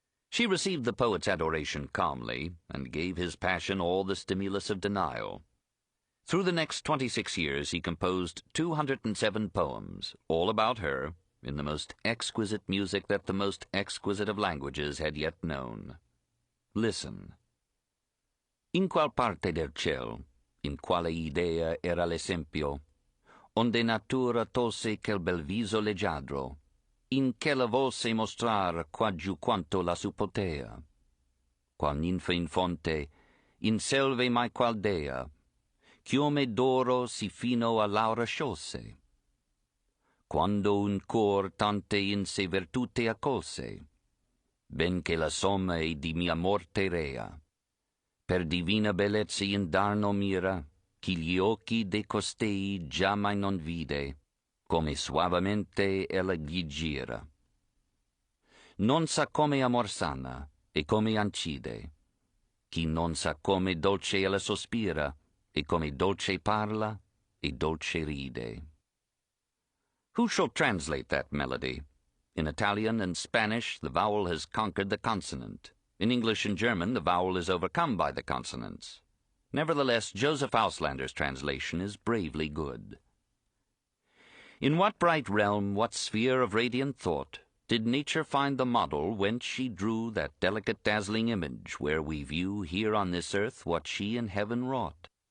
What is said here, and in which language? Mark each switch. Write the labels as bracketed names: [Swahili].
[English] She received the poet's adoration calmly, and gave his passion all the stimulus of denial. Through the next 26 years he composed 207 poems, all about her, in the most exquisite music that the most exquisite of languages had yet known. Listen. [Italian] In qual parte del ciel, in quale idea era l'esempio, onde natura tolse quel bel viso leggiadro, in che la volse mostrar quaggiù quanto la suppotea. Qual ninfa in fonte, in selve mai qual dea, chiome d'oro si fino a Laura sciolse. Quando un cor tante in se virtute accolse, ben che la somma è di mia morte rea, per divina bellezza indarno mira, chi gli occhi de costei già mai non vide, come suavemente ella gli gira. Non sa come amor sana, e come ancide, chi non sa come dolce ella sospira, e come dolce parla, e dolce ride. [English] Who shall translate that melody? In Italian and Spanish, the vowel has conquered the consonant. In English and German, the vowel is overcome by the consonants. Nevertheless, Joseph Auslander's translation is bravely good. In what bright realm, what sphere of radiant thought, did nature find the model whence she drew that delicate dazzling image where we view here on this earth what she in heaven wrought?